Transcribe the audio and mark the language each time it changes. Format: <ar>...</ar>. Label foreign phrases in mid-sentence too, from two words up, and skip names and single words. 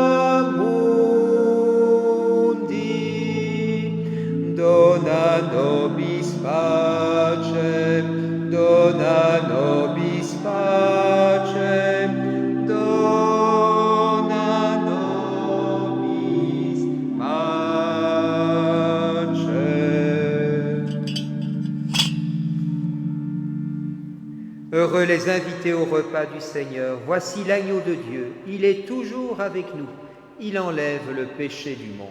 <la>mundi, dona nobis pacem, dona nobis pacem, dona nobis pacem.</la> <fr>Heureux les invités au repas du Seigneur. Voici l'agneau de Dieu. Il est toujours avec nous. Il enlève le péché du monde.</fr>